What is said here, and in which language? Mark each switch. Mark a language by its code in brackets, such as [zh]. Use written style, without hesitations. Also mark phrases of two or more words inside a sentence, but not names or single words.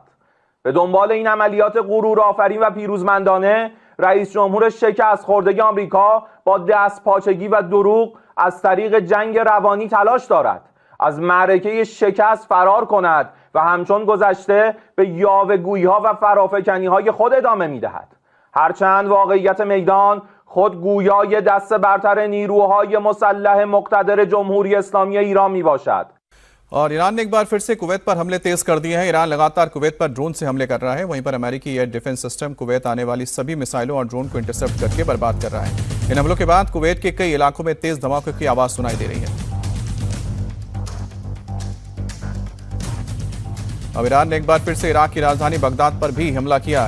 [fa] به دنبال این عملیات غرورآفرین و پیروزمندانه رئیس جمهور شکست خورده آمریکا با دستپاچگی و دروغ از طریق جنگ روانی تلاش دارد از معرکه شکست فرار کند و همچون گذشته به یاوه‌گویی‌ها و فرافکنی‌های خود ادامه می‌دهد. هرچند واقعیت میدان خود گویای دست برتر نیروهای مسلح مقتدر جمهوری اسلامی ایران میباشد. [hi] और ईरान ने एक बार फिर से कुवैत पर हमले तेज कर दिए हैं। ईरान लगातार कुवैत पर ड्रोन से हमले कर रहा है। वहीं पर अमेरिकी [en] air defense system [hi] कुवैत आने वाली सभी मिसाइलों और ड्रोन को इंटरसेप्ट करके बर्बाद कर रहा है। इन हमलों के बाद कुवैत के कई इलाकों में तेज धमाकों की आवाज सुनाई दे रही है। अब ईरान ने एक बार फिर से इराक की राजधानी बगदाद पर भी हमला किया।